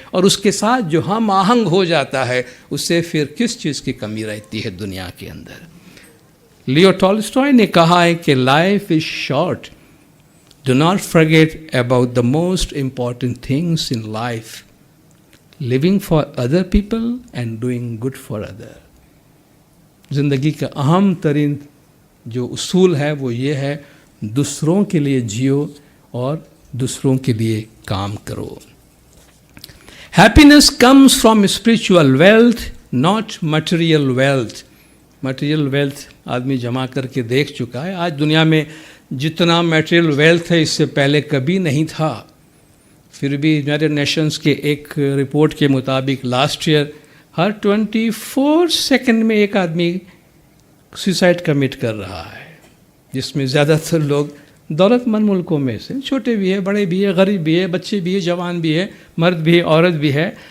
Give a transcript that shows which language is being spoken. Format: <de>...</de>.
<ur>اور اس کے ساتھ جو ہم آہنگ ہو جاتا ہے اس سے پھر کس چیز کی کمی رہتی ہے دنیا کے اندر. لیو ٹالسٹوائے نے کہا ہے کہ</ur> <en>Life is short. Do not forget about the most important things in life. living for other people and doing good for other.</en> <ur>زندگی کا اہم ترین جو اصول ہے وہ یہ ہے دوسروں کے لیے جیو اور دوسروں کے لیے کام کرو.</ur> <en>Happiness comes from spiritual wealth, not material wealth.</en> <ur>Material wealth آدمی جمع کر کے دیکھ چکا ہے. آج دنیا میں جتنا material wealth ہے اس سے پہلے کبھی نہیں تھا. پھر بھی یونائٹڈ نیشنز کے ایک رپورٹ کے مطابق لاسٹ ایئر ہر 24 سیکنڈ میں ایک آدمی سوسائڈ کمٹ کر رہا ہے، جس میں زیادہ تر لوگ دولت مند ملکوں میں سے، چھوٹے بھی ہیں، بڑے بھی ہیں، غریب بھی ہیں، بچے بھی ہیں، جوان بھی ہیں، مرد بھی ہے، عورت بھی ہے.</ur>